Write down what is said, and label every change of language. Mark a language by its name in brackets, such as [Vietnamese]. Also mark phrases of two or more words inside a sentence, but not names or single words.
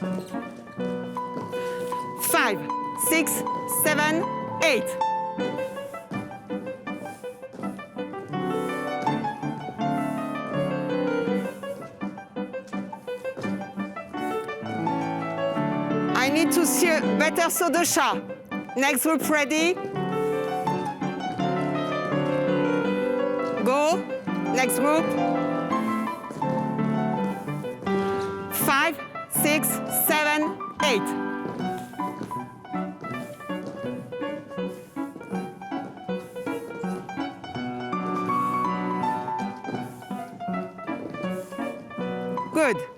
[English] 5, 6, 7, 8. I need to see a better [French] saut de chat. [English] Next group ready? Go. Next group. 5, 6, 7, 8. Good.